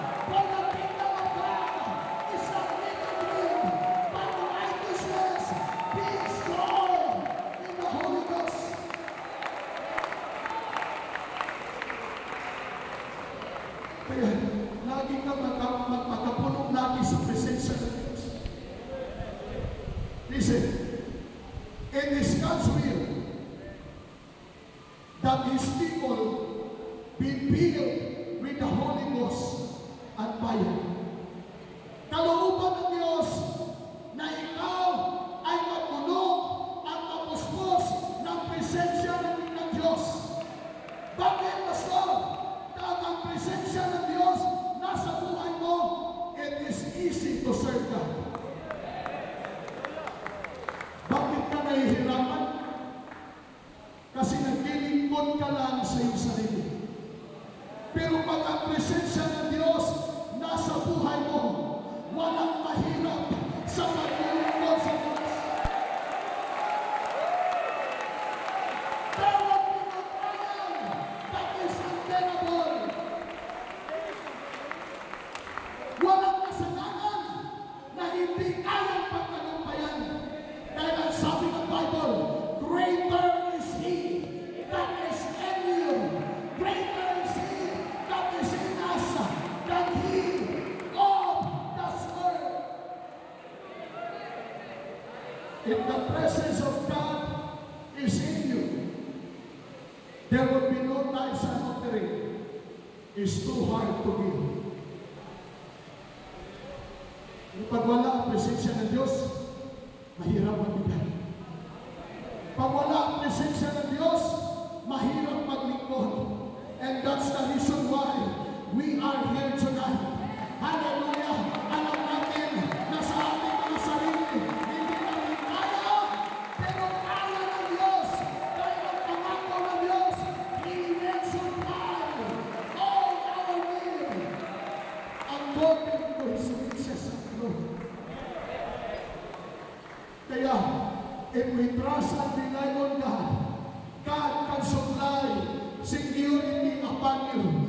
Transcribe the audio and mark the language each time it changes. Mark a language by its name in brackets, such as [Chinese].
[English] For the kingdom of God is not limited with, but righteousness, peace, joy in the Holy Ghost. [Filipino] Kaya, lagi kang magpakapunog lagi sa presensya ng Diyos. [English] Listen, it is God's will that His people be filled with the Holy Ghost at fire. [Filipino] Kalooban ng Diyos na ikaw ay mapuno at mapuspos ng presensya ng Diyos. Bakit, Pastor? Dahil ang presensya ng Diyos nasa buhay mo, [English] it is easy to serve God. [Filipino] Bakit ka nahihirapan? Kasi naglilingkod ka lang sa iyong sarili. Pero pag ang presensya ng Diyos nasa buhay mo, walang mahirap sa paglilingkod sa Diyos. [English] There will be no trial that is unbearable. [Filipino] Walang kasalanan na hindi kayang pagtagumpayan. Dahil ang sabi ng [English] Bible, greater is He that is in you. Greater is He that is in us than he of this world. If the presence of God is in you, there will be no tithes and offering. It's too hard to give. [Filipino] Pag wala ang presensya ng Diyos, mahirap magbigay. Pag wala ang presensya ng Diyos, mahirap maglingkod. [English] And that's the reason why we are here tonight. Hallelujah! [Filipino] Alam natin na sa ating mga sarili, hindi namin kaya, pero kaya ng Diyos. Dahil ang pangako ng Diyos, [English] He will supply all our need according to His riches and glory. Kaya, if we trust and rely on God, God can supply security upon you.